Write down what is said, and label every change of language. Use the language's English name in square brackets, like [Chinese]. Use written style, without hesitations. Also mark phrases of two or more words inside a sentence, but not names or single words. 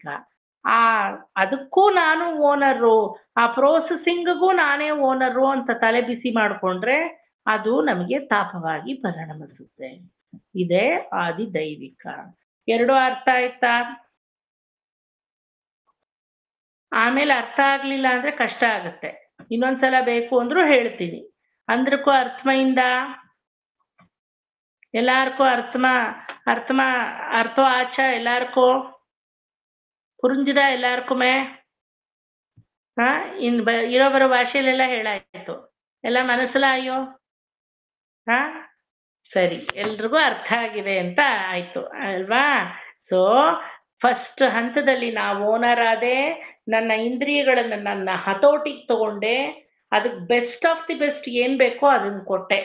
[Kannada] ಅದಕ್ಕೂ ನಾನು ಓನರು, ಆ ಪ್ರೋಸೆಸಿಂಗ್ಗೂ ನಾನೇ ಓನರು ಅಂತ ತಲೆ ಬಿಸಿ ಮಾಡಿಕೊಂಡ್ರೆ ಅದು ನಮಗೆ ತಾಪವಾಗಿ ಪರಿಣಮಿಸುತ್ತೆ. ಇದೇ ಆದಿ ದೈವಿಕ. ಎರಡು ಅರ್ಥ ಆಯ್ತಾ? ಆಮೇಲೆ ಅರ್ಥ ಆಗ್ಲಿಲ್ಲ ಅಂದ್ರೆ ಕಷ್ಟ ಆಗುತ್ತೆ. ಇನ್ನೊಂದ್ಸಲ ಬೇಕು ಅಂದ್ರೂ ಹೇಳ್ತೀನಿ. [Telugu] అందరికీ అర్థమైందా [Tamil] எல்லாருக்கும் அர்த்தம் ஆச்சா? எல்லாருக்கும் புரிஞ்சுதா? [Kannada] எல்லாருக்குமே ಇರೋಬರೋ ಭಾಷೆಯಲ್ಲೆಲ್ಲ ಹೇಳಾಯ್ತು, ಎಲ್ಲ ಮನಸ್ಸಲಾಯೋ? ಸರಿ, ಎಲ್ರಿಗೂ ಅರ್ಥ ಆಗಿದೆ ಅಂತ ಆಯ್ತು ಅಲ್ವಾ? ಸೊ ಫಸ್ಟ್ ಹಂತದಲ್ಲಿ ನಾವು ಓನರ್ ಆದೆ, ನನ್ನ ಇಂದ್ರಿಯಗಳನ್ನು ನನ್ನ ಹತೋಟಿಗೆ ತಗೊಂಡೆ, ಅದಕ್ಕೆ [English] best of the best [Kannada] ಏನ್ ಬೇಕೋ ಅದನ್ನ ಕೊಟ್ಟೆ.